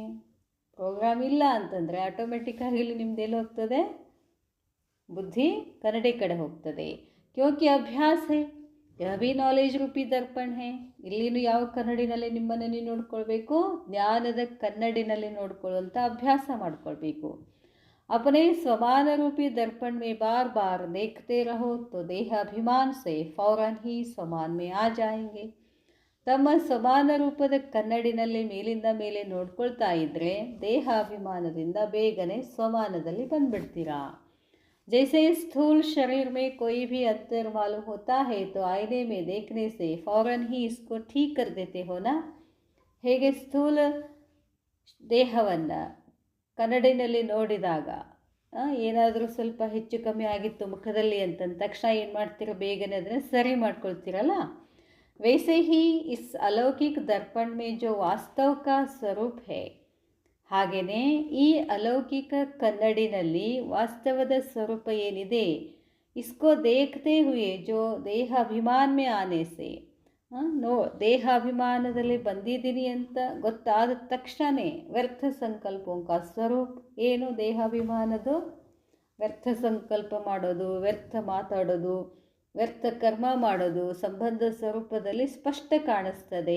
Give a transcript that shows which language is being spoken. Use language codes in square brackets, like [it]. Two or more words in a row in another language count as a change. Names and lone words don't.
[kn] ಪ್ರೋಗ್ರಾಮ್ ಇಲ್ಲ ಅಂತಂದರೆ ಆಟೋಮೆಟಿಕ್ಕಾಗಿ ಇಲ್ಲಿ ನಿಮ್ದು ಎಲ್ಲಿ ಹೋಗ್ತದೆ, ಬುದ್ಧಿ ಕನ್ನಡಿ ಕಡೆ ಹೋಗ್ತದೆ. [hi] क्योंकि अभ्यास है, यह भी नॉलेज रूपी दर्पण है. [kn] ಇಲ್ಲಿನೂ ಯಾವ ಕನ್ನಡಿನಲ್ಲಿ ನಿಮ್ಮನ್ನು ನೀವು ನೋಡ್ಕೊಳ್ಬೇಕು, ಜ್ಞಾನದ ಕನ್ನಡಿನಲ್ಲಿ ನೋಡ್ಕೊಳ್ಳುವಂಥ ಅಭ್ಯಾಸ ಮಾಡ್ಕೊಳ್ಬೇಕು. [hi] अपने स्वमान रूपी दर्पण में बार बार देखते रहो तो देह अभिमान से फौरन ही स्वमान में आ जाएंगे. [kn] ತಮ್ಮ ಸಮಾನ ರೂಪದ ಕನ್ನಡಿನಲ್ಲಿ ಮೇಲಿಂದ ಮೇಲೆ ನೋಡ್ಕೊಳ್ತಾ ಇದ್ದರೆ ದೇಹ ಅಭಿಮಾನದಿಂದ ಬೇಗನೆ ಸ್ವಮಾನದಲ್ಲಿ ಬಂದ್ಬಿಡ್ತೀರಾ. [hi] जैसे स्थूल शरीर में कोई भी अंतर मालूम होता है तो आईने में देखने से फौरन ही इसको ठीक कर देते हो ना. [kn] ಹೇಗೆ ಸ್ಥೂಲ ದೇಹವನ್ನು ಕನ್ನಡಿನಲ್ಲಿ ನೋಡಿದಾಗ ಏನಾದರೂ ಸ್ವಲ್ಪ ಹೆಚ್ಚು ಕಮ್ಮಿ ಆಗಿತ್ತು ಮುಖದಲ್ಲಿ ಅಂತಂದ ತಕ್ಷಣ ಏನು ಮಾಡ್ತೀರ, ಬೇಗನೆ ಅದನ್ನು ಸರಿ ಮಾಡ್ಕೊಳ್ತೀರಲ್ಲ. [hi] वैसे ही इस अलौकिक दर्पण में जो वास्तव का स्वरूप है, [kn] ಹಾಗೆಯೇ ಈ ಅಲೌಕಿಕ ಕನ್ನಡಿನಲ್ಲಿ ವಾಸ್ತವದ ಸ್ವರೂಪ ಏನಿದೆ, [hi] इसको देखते हुए जो देह अभिमान में आने से, [kn] ದೇಹಾಭಿಮಾನದಲ್ಲಿ ಬಂದಿದ್ದೀನಿ ಅಂತ ಗೊತ್ತಾದ ತಕ್ಷಣ ವ್ಯರ್ಥ ಸಂಕಲ್ಪೋಂಕ ಸ್ವರೂಪ ಏನು, ದೇಹಾಭಿಮಾನದು ವ್ಯರ್ಥ ಸಂಕಲ್ಪ ಮಾಡೋದು, ವ್ಯರ್ಥ ಮಾತಾಡೋದು, ವ್ಯರ್ಥ ಕರ್ಮ ಮಾಡೋದು ಸಂಬಂಧ ಸ್ವರೂಪದಲ್ಲಿ ಸ್ಪಷ್ಟ ಕಾಣಿಸ್ತದೆ.